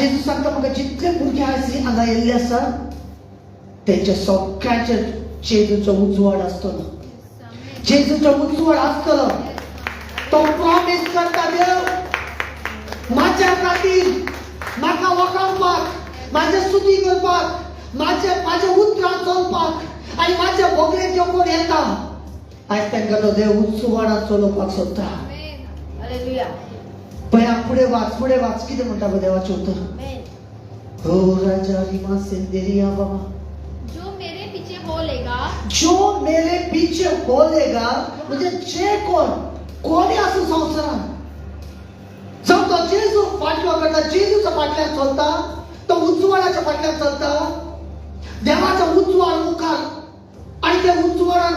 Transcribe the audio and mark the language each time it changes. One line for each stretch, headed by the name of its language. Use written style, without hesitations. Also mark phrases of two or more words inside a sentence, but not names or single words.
Konkani: जेजू सांगता म्हाका जितले भुरगे आज हांगा येयल्ले आसा तेंचे सगळ्यांचे जेजूचो उजवाड आसतलो जेजूचो उजवाड आसतलो तो प्रॉमिस करता देव माझ्या खातीर म्हाका वखाणपाक माझे स्तुती करपाक माझे उतरां चलपाक आनी माझे भोगरे जे कोण येता आज तांकां तो देव उजवाडात चलोवपाक सोदता हालेलुया पुढे वाच कितें म्हणटा पळय देवाचें उतर आमेन हो राजा रिमा सेंदेरिया बाबा
Hindi: जो मेरे पीछे बोलेगा
Konkani: म्हणजे जे कोणी असो संवसारान जावं तो जेजू फाटलो करता जेजूच्या फाटल्यान चलता तो उजवाडाच्या फाटल्यान चलता देवाचा उजवाड मुखार आणि त्या उजवाडान